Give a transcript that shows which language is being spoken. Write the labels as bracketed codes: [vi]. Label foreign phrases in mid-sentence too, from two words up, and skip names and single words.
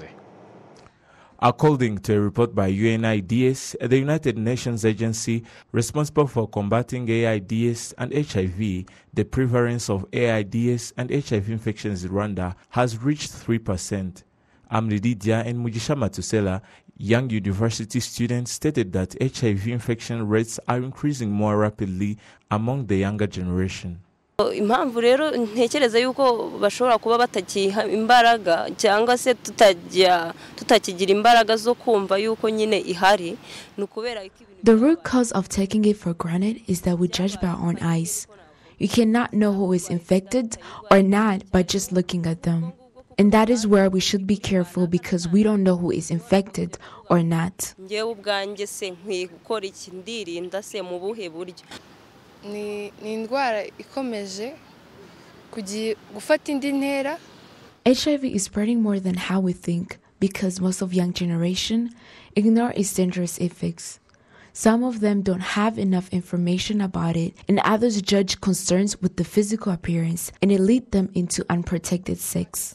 [en] According to a report by UNAIDS, the United Nations agency responsible for combating AIDS and HIV, the prevalence of AIDS and HIV infections in Rwanda has reached 3%. Amrididia and Mugisha Matusela, young university students, stated that HIV infection rates are increasing more rapidly among the younger generation. [rw] Impamvu rero ntekereza yuko bashobora kuba batakiha imbaraga cyangwa se tutakigira imbaraga zo kumva yuko nyine ihari nukubera. [en] The root cause of taking it for granted is that we judge by our own eyes. You cannot know who is infected or not by just looking at them. And that is where we should be careful because we don't know who is infected or not. [rw] Ngewe ubwanjye se nkwiye gukora iki ndirinda se mu buhe buryo? Ni indwara ikomeje gufata indi ntera. [en] HIV is spreading more than how we think because most of young generation ignore its dangerous effects. Some of them don't have enough information about it, and others judge concerns with the physical appearance, and it leads them into unprotected sex.